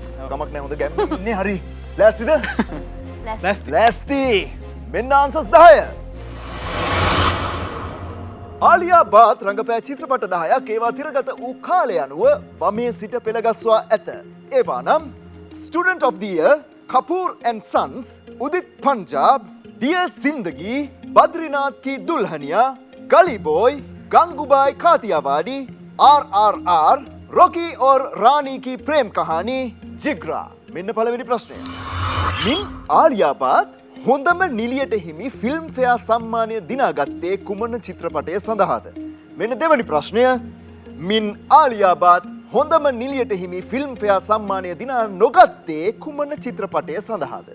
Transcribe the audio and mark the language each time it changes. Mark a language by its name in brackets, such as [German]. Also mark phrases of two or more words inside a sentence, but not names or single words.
[Sinhala] කමක් නැහැ හොඳ ගැම්මෙන් ඉන්නේ හරි. ලෑස්තිද? ලෑස්ති. ලෑස්ති. මෙන්න ආන්සර්ස් 10. ආලියා බාත් රංගපෑ චිත්‍රපට 10ක් ඒවා තිරගත වූ කාලය අනුව වමේ සිට පෙළගස්වා ඇත. ඒවා නම් Student of the Year, Kapoor and Sons, Udit Punjab, Dear Zindagi, Badrinath Ki Dulhania, Gully Boy, Gangubai Kathiawadi, RRR, Rocky और Rani की प्रेम कहानी, जिग्रा. මෙන්න පළවෙනි ප්‍රශ්නය. මින් ආලියා බාත් හොඳම නිලියට හිමි ෆිල්ම් ෆෙයා සම්මානය දිනාගත්තේ කුමන චිත්‍රපටය සඳහාද? මෙන්න දෙවැනි ප්‍රශ්නය. මින් ආලියා බාත් හොඳම නිලියට හිමි ෆිල්ම් ෆෙයා සම්මානය දිනා නොගත්තේ කුමන චිත්‍රපටය සඳහාද?